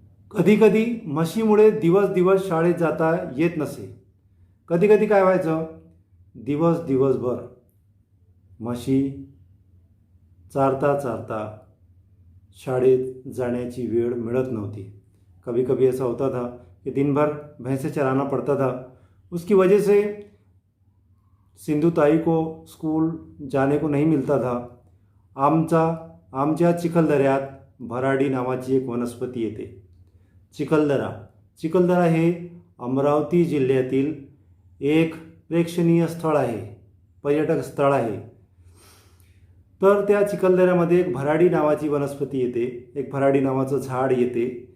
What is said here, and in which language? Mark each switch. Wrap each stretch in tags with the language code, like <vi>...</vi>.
<mr>कधीकधी म्हशीमुळे दिवस शाळेत जाता येत नसे. कधीकधी काय व्हायचं, दिवसभर म्हशी चारता शाळेत जाण्याची वेळ मिळत नव्हती.</mr> <hi>कभी ऐसा होता था कि दिन भर भैंसे चराना पड़ता था. उसकी वजह से सिंधुताई को स्कूल जाने को नहीं मिलता था.</hi> <mr>आमच्या चिखलदऱ्यात भराडी नावाची एक वनस्पती येते. चिखलदरा हे अमरावती जिल्ह्यातील एक प्रेक्षणीय स्थळ आहे, पर्यटक स्थळ आहे. तर त्या चिखलदऱ्यामध्ये एक भराडी नावाची वनस्पती येते, एक भराडी नावाचं झाड येते.</mr>